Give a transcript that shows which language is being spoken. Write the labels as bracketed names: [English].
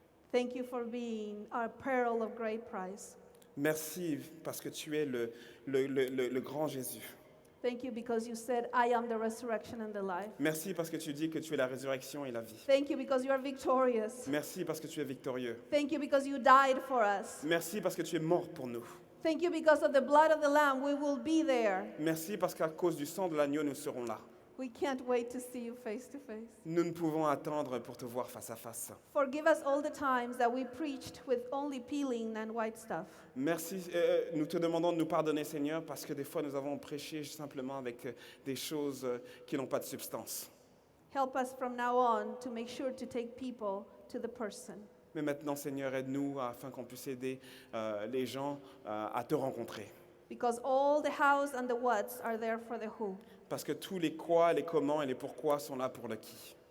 [English] thank you for being our pearl of great price. [French] merci parce que tu es le grand Jésus. [English] Thank you because you said, I am the resurrection and the life. [French] Merci parce que tu dis que tu es la résurrection et la vie. [English] Thank you because you are victorious. [French] Merci parce que tu es victorieux. [English] Thank you because you died for us. [French] Merci parce que tu es mort pour nous. [English] Thank you because of the blood of the Lamb, we will be there. [French] Merci parce qu'à cause du sang de l'agneau, nous serons là. [English] We can't wait to see you face to face. [French] Nous ne pouvons attendre pour te voir face à face. [English] Forgive us all the times that we preached with only peeling and white stuff. [French] Merci, nous te demandons de nous pardonner, Seigneur, parce que des fois nous avons prêché simplement avec des choses qui n'ont pas de substance. [English] Help us from now on to make sure to take people to the person. [French] Mais maintenant, Seigneur, aide-nous afin qu'on puisse aider les gens à te rencontrer. [English] Because all the hows and the whats are there for the who. [French] Parce que tous les quoi, les comment et les pourquoi sont là pour le qui.